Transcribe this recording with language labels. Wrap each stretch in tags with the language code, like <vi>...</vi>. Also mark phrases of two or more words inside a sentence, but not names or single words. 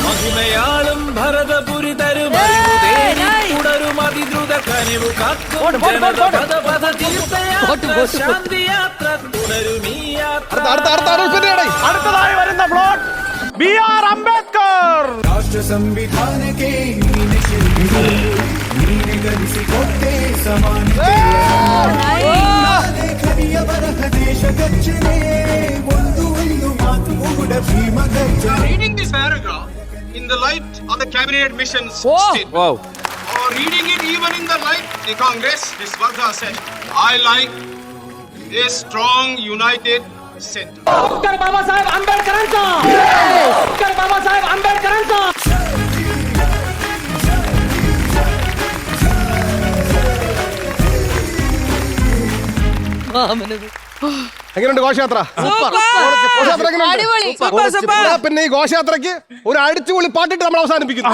<ml>മഹിമയാളും ഭരതപുരി തരും തുടരും അതിദ്രുത കനിവു കാക്കും ശാന്തിയാത്ര തുടരും ഈ യാത്ര. അടുത്തതായി വരുന്ന പ്ലോട്ട് BR അംബേദ്കർ.</ml> <kn>ರಾಷ್ಟ್ರ ಸಂವಿಧಾನಕ್ಕೆ ನೀನೆ ಗರಿಸಿಕೊಟ್ಟೆ ಸಮಾನತೆ ಲೇಖನಿಯ ಬರಹ ದೇಶ ಗರ್ಜನೆ ಒಂದು ಮಾತು ಕೂಡ ಭೀಮ ಗರ್ಜನೆ.</kn> <en>Reading this paragraph in the light of the cabinet missions statement, or reading it even in the light of the Congress, this Varga said, I like a strong, united center.</en> <mr>डॉक्टर बाबासाहेब आंबेडकरांचा डॉक्टर बाबासाहेब आंबेडकरांचा.</mr> <ml>എങ്ങനെയുണ്ട് ഘോഷയാത്ര? ഘോഷയാത്ര എങ്ങനെയുണ്ട്? പിന്നെ ഈ ഘോഷയാത്രക്ക് ഒരു അടിച്ചുപൊളി പാട്ടിട്ട് നമ്മൾ അവസാനിപ്പിക്കുന്നു.</ml>